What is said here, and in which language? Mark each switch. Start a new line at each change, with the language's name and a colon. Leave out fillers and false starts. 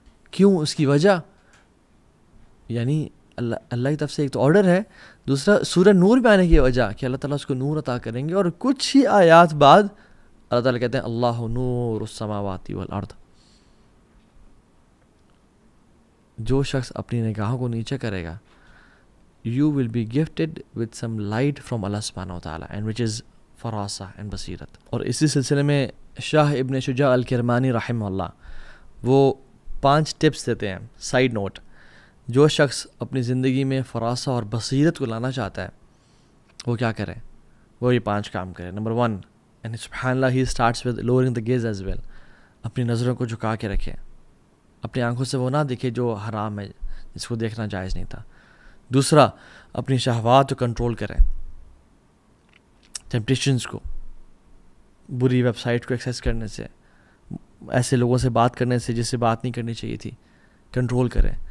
Urdu: کیوں؟ اس کی وجہ یعنی اللہ کی طرف سے ایک تو آرڈر ہے, دوسرا سورہ نور میں آنے کی وجہ کہ اللہ تعالیٰ اس کو نور عطا کریں گے. اور کچھ ہی آیات بعد اللہ تعالیٰ کہتے ہیں
Arabic: اللہ نور السماوات والارض.
Urdu: جو شخص اپنی نگاہوں کو نیچے کرے گا
English: you will be gifted with some light from Allah subhanahu wa ta'ala and which is فراسہ and بصیرت.
Urdu: اور اسی سلسلے میں شاہ ابن شجاع الکرمانی رحمہ اللہ وہ 5 ٹپس دیتے ہیں. سائیڈ نوٹ, جو شخص اپنی زندگی میں فراسہ اور بصیرت کو لانا چاہتا ہے وہ کیا کرے, وہ یہ 5 کام کرے. نمبر 1,
English: and سبحان اللہ he starts with lowering the gaze as well.
Urdu: اپنی نظروں کو جھکا کے رکھے, اپنی آنکھوں سے وہ نہ دیکھے جو حرام ہے, جس کو دیکھنا جائز نہیں تھا. دوسرا, اپنی شہوات کو کنٹرول کریں, ٹیمپٹیشنز کو, بری ویب سائٹ کو ایکسیس کرنے سے, ایسے لوگوں سے بات کرنے سے جس سے بات نہیں کرنی چاہیے تھی, کنٹرول کریں.